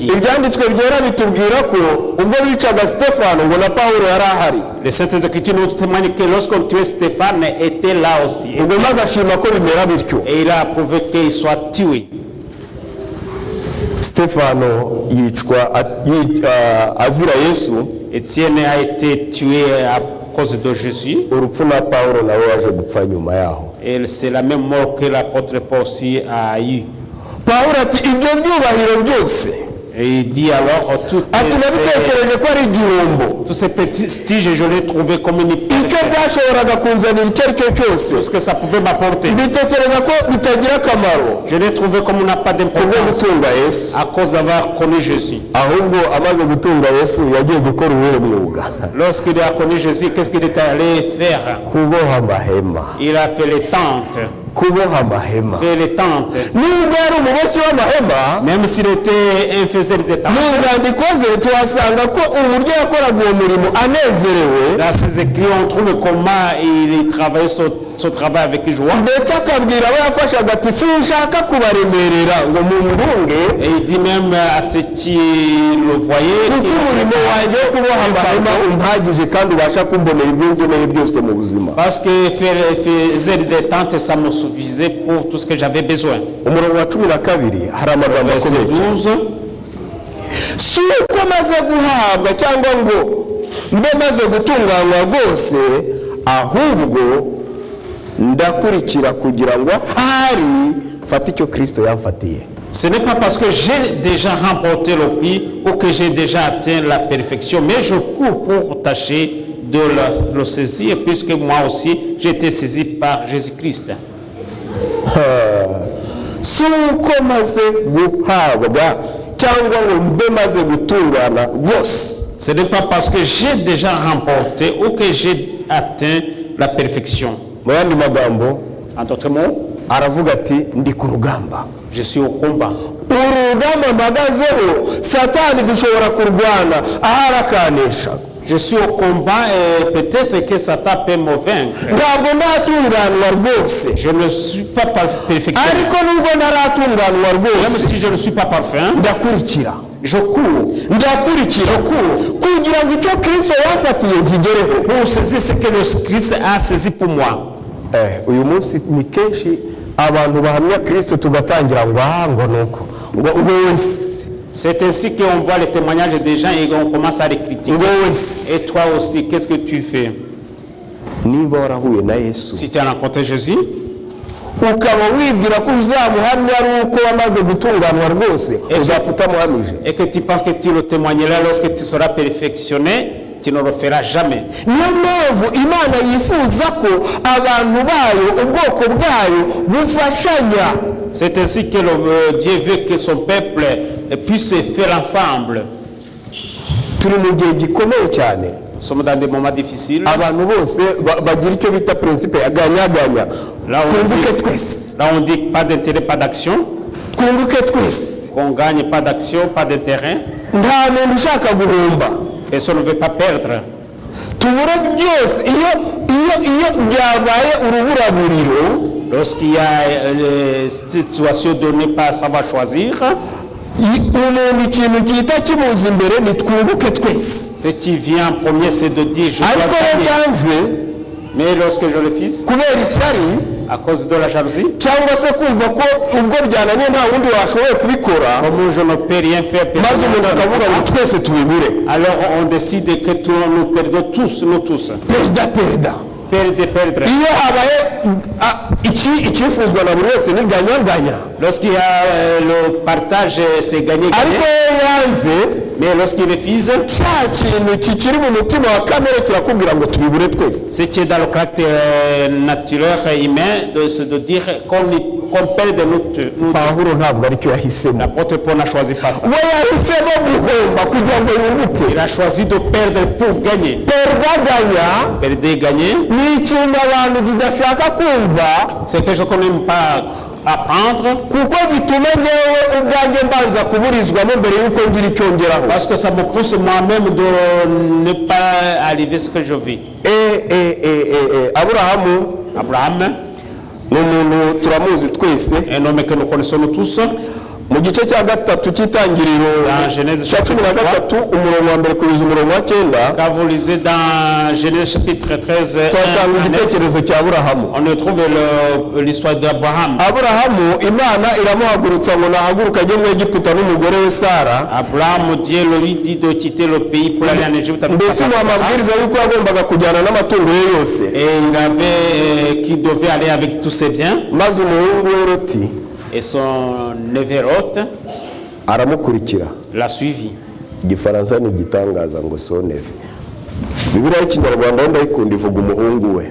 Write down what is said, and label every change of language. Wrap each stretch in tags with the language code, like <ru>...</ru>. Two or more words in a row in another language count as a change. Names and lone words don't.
<rw>Ibyanditswe byera bitubwira ko ubwo bicaga Stefano ngo na Pawulo yari ahari,</rw> <fr>Les Saintes Écritures nous témoignent que lorsqu'on tuait Stéphane, était là aussi.</fr> <rw>ubwo maze ashima ko bimera bityo.</rw> <fr>Et il a prouvé qu'il soit tué.</fr> <rw>Stefano yicwa azira Yesu,</rw> <fr>Étienne a été tué à cause de Jésus.</fr> <rw>urupfu na Pawulo nawe waje gupfa nyuma yaho.</rw> <fr>Et c'est la même mort que l'apôtre Paul aussi a eu.</fr> <rw>Pawulo ati ibyo byubahiro byose,</rw> <fr>Et il dit alors,</fr> <rw>ati nabitekereje ko ari igihombo,</rw> <fr>tous ces prestiges, je l'ai trouvé comme une perte.</fr> <rw>icyo byashoboraga kunzanira icyo ari cyo cyose</rw> <fr>Tout ce que ça pouvait m'apporter.</fr> <rw>mbitekereza ko bitagira akamaro</rw> <fr>Je l'ai trouvé comme on n'a pas</fr> <rw>kubwo</rw> <fr>d'importance</fr> <rw>gutunga Yesu.</rw> <fr>à cause d'avoir connu Jésus.</fr> <rw>Ahubwo amaze gutunga Yesu yagiye gukora uwuhe mwuga?</rw> <fr>Lorsqu'il a connu Jésus, qu'est-ce qu'il est allé faire?</fr> <rw>Kuboha amahema,</rw> <fr>Il a fait les tentes.</fr> <rw>kuboha amahema.</rw> <fr>Fait les tentes.</fr> <rw>Nubwo yari umuboshyi w'amahema,</rw> <fr>Même s'il était un faiseur de tentes.</fr> <rw>mu nzandiko ze tuhasanga ko uburyo yakoraga uwo murimo anezerewe,</rw> <fr>Dans ses écrits, on trouve comment il travaillait son travail avec joie.</fr> <rw>ndetse akabwira abo yafashaga ati sinshaka kubaremerera ngo mumurunge,</rw> <fr>Et il dit même à ceux qui le voyaient,</fr> <rw>kuko umurimo wanjye wo kuboha amahema umpagije kandi ubasha kumbonera ibyo nkeneye byose mu buzima.</rw> <fr>parce que faire des tentes, ça me suffisait pour tout ce que j'avais besoin.</fr> <rw>Umurongo wa 12 hari amagambo</rw> <fr>Verset</fr> <rw>akomeye cyane.</rw> <fr>12.</fr> <rw>Si uko maze guhabwa cyangwa ngo mbe maze gutunganywa rwose, ahubwo ndakurikira kugira ngo hari mfate icyo Kristo yamfatiye.</rw> <fr>Ce n'est pas parce que j'ai déjà remporté le prix ou que j'ai déjà atteint la perfection, mais je cours pour tâcher de le saisir, puisque moi aussi j'ai été saisi par Jésus-Christ.</fr> <rw>Si uko maze guhabwa cyangwa ngo mbe maze gutungana rwose,</rw> <fr>Ce n'est pas parce que j'ai déjà remporté ou que j'ai atteint la perfection.</fr> <rw>mu yandi magambo</rw> <fr>En d'autres mots,</fr> <rw>aravuga ati ndi ku rugamba.</rw> <fr>je suis au combat.</fr> <rw>Urugamba mpagazeho Satani dushobora kurwana aho arakanesha.</rw> <fr>Je suis au combat et peut-être que Satan peut me vaincre.</fr> <rw>ntabwo ndatunganwa rwose</rw> <fr>Je ne suis pas perfectionné.</fr> <rw>ariko nubwo ntaratunganwa</rw> <fr>Même</fr> <rw>rwose</rw> <fr>si je ne suis pas parfait,</fr> <rw>ndakurikira</rw> <fr>je cours</fr> <rw>ndakurikira kugira ngo icyo kristo yafatiye kigereho</rw> <fr>pour saisir ce que le Christ a saisi pour moi.</fr> <rw>uyu munsi ni kenshi abantu bahamya kristo tugatangira ngo nuko ngo wese</rw> <fr>C'est ainsi qu'on voit les témoignages des gens et on commence à les critiquer. Et toi aussi, qu'est-ce que tu fais?</fr> <rw>niba warahuye na yesu</rw> <fr>Si tu as rencontré Jésus,</fr> <rw>ukaba wibwira ko uzamuhamya ari uko wamaze gutunganwa rwose uzapfa utamuhamije</rw> <fr>et que tu penses que tu le témoigneras lorsque tu seras perfectionné, tu ne le feras jamais.</fr> <rw>niyo mpamvu imana yifuza ko abantu bayo ubwoko bwayo bufashanya.</rw> <fr>C'est ainsi que Dieu veut que son peuple puisse se faire ensemble.</fr> <rw>turi mu gihe gikomeye cyane,</rw> <fr>Nous sommes dans des moments difficiles.</fr> <rw>abantu bose bagira icyo bita principe ya ganya-ganya. twunguke twese,</rw> <fr>Là on dit pas d'intérêt, pas d'action.</fr> <rw>twunguke twese,</rw> <fr>Qu'on gagne pas d'action, pas d'intérêt.</fr> <rw>nta muntu ushaka guhomba.</rw> <fr>Personne ne veut pas perdre.</fr> <rw>tubure byose iyo byabaye uruburaburiro.</rw> <fr>Lorsqu'il y a une situation donnée par savoir choisir,</fr> <rw>umuntu ikintu gihita kimuza imbere ni twunguke twese.</rw> <fr>ce qui vient en premier, c'est de dire je dois</fr> <rw>ariko iyo</rw> <fr>gagner.</fr> <rw>byanze</rw> <fr>Mais lorsque je le fais,</fr> <rw>kubera ishyari</rw> <fr>à cause de la jalousie,</fr> <rw>cyangwa se kumva ko ubwo byananiye nta wundi washoboye kubikora,</rw> <fr>comme je ne peux rien faire,</fr> <rw>maze umuntu akavuga ngo twese tubibure.</rw> <fr>alors on décide que nous perdons tous, nous tous.</fr> <rw>perida</rw> <fr>Perdre.</fr> <rw>iyo habaye icyifuzwa na buri wese ni ganya-ganya.</rw> <fr>Lorsqu'il y a le partage, c'est gagner.</fr> <rw>ariko iyo yanze,</rw> <fr>Mais lorsqu'il refuse,</fr> <rw>cya kintu kikiri mu mutima wa kamere kirakubwira ngo tubibure twese.</rw> <fr>ce qui est dans le caractère naturel humain, de dire qu'on perde nous.</fr> <rw>Pawulo ntabwo aricyo yahisemo.</rw> <fr>L'apôtre Paul n'a choisi pas ça.</fr> <rw>we yahisemo guhomba kugira ngo yunguke.</rw> <fr>Il a choisi de perdre pour gagner.</fr> <rw>Perdaganya</rw> <fr>Perdre, gagner,</fr> <rw>ni ikintu abantu tudashaka kumva,</rw> <fr>c'est quelque chose qu'on n'aime pas apprendre,</fr> <rw>kuko gituma ngewe ubwanjye mbanza kuburizwamo mbere y'uko ngira icyo ngeraho.</rw> <fr>parce que ça me pousse moi-même de ne pas arriver à ce que je veux.</fr> <rw>Aburahamu</rw> <fr>Abraham,</fr> <rw>ni umuntu turamuzi twese.</rw> <fr>un homme que nous connaissons tous,</fr> <rw>mu gice cya gatatu cy'itangiriro</rw> <fr>Dans Genèse</fr> <rw>cya cumi na gatatu umurongo wa mbere kugeza umurongo wa 9</rw> <fr>quand vous lisez dans Genèse chapitre 13,</fr> <rw>tuhasanga igitekerezo cya Aburahamu.</rw> <fr>on y trouve l'histoire d'Abraham.</fr> <rw>Aburahamu Imana iramuhagurutsa ngo nahaguruka ajye mu Egiputa n'umugore we Sara,</rw> <fr>Abraham, Dieu lui dit de quitter le pays pour aller en Égypte avec</fr> <rw>ndetse</rw> <fr>sa</fr> <rw>mu</rw> <fr>femme Sarah.</fr> <rw>amabwiriza y'uko yagombaga kujyana n'amatungo ye yose.</rw> <fr>Et il avait qui devait aller avec tous ses biens.</fr> <rw>maze umuhungu we Loti</rw> <fr>Et son neveu Lot</fr> <rw>aramukurikira.</rw> <fr>l'a suivi.</fr> <rw>Igifaransa ni igitangaza ngo soneve. Bibiliya y'Ikinyarwanda wenda ayikunda ivuga umuhungu we,</rw>